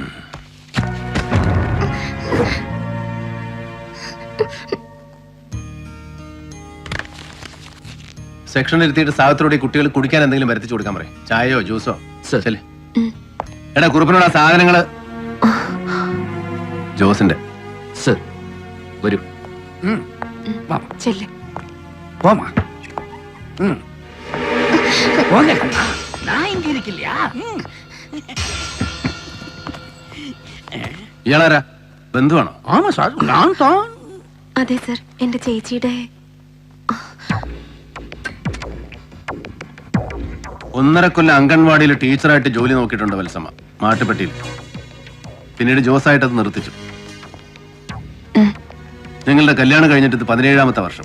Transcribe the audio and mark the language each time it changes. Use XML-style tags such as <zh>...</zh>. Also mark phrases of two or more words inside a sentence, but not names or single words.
<ml>സെക്ഷനിൽ ഇരുത്തിയിട്ട് സാഹത്തിലൂടെ കുട്ടികൾ കുടിക്കാൻ എന്തെങ്കിലും വരുത്തിച്ചു കൊടുക്കാൻ പറയും. ചായയോ ജ്യൂസോ. സർ. എടാ, കുറിപ്പിനുള്ള സാധനങ്ങള് ജോസിന്റെ. സർ, വരൂ. ചെല്ല്.</ml> <ta>போமா. போங்க கண்ணா, நான் இங்க இருக்கலையா?</ta> <ml>ഇയാളാരാ? ബന്ധുവാണോ?</ml> <ta>ஆமா சார், நான் தான்.</ta> <ml>അതെ സർ, എന്റെ ചേച്ചിയുടെ. 1.5 കൊല്ലം അംഗൻവാടിയിൽ ടീച്ചറായിട്ട് ജോലി നോക്കിയിട്ടുണ്ട് വത്സമ്മ, മാട്ടുപ്പെട്ടിയിൽ. പിന്നീട് ജോസായിട്ട് അത് നിർത്തിച്ചു. നിങ്ങളുടെ കല്യാണം കഴിഞ്ഞിട്ട് ഇത് 17ാമത്തെ വർഷം.</ml>